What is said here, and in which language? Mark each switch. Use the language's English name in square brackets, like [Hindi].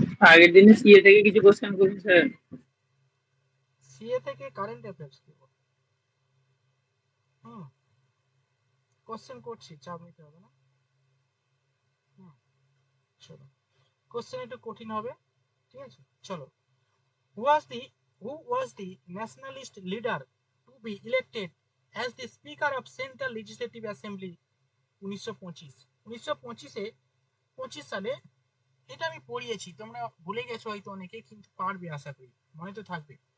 [Bangla] আগের দিনে সিএ থেকে কিছু কোশ্চেন করুন স্যার। সিএ থেকে কারেন্ট অ্যাফেয়ার্স দেব। হুম, কোশ্চেন করছি, চাপ নিতে হবে না। হুম, চলো, কোশ্চেন একটু কঠিন হবে, ঠিক আছে। [English] চলো, who was the who was the nationalist leader to be elected as the speaker of Central Legislative Assembly 1925? [Bangla] 1925 সালে, এটা আমি পড়িয়েছি, তোমরা ভুলে গেছো হয়তো অনেকে, কিন্তু পারবে আশা করি, মনে তো থাকবে।